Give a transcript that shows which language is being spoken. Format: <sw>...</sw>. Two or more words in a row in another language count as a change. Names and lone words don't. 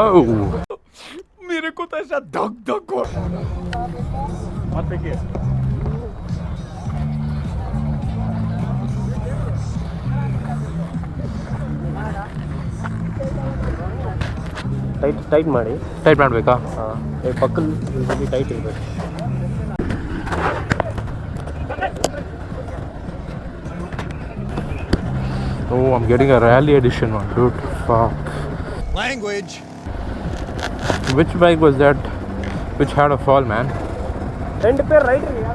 <hi>मेरे को तो ऐसा धक धक हो</hi> <kn>ಟೈಟ್ ಮಾಡಿ ಟೈಟ್ ಮಾಡಬೇಕಾ? ಪಕ್ಕದಲ್ಲಿ ಟೈಟ್ ಇರಬೇಕು.</kn> <en>Oh, I'm getting a rally edition one, dude. Fuck. Language. Which bike was that which had a fall, man?</en> <ta>ரெண்டு பேர் ரைடர்</ta>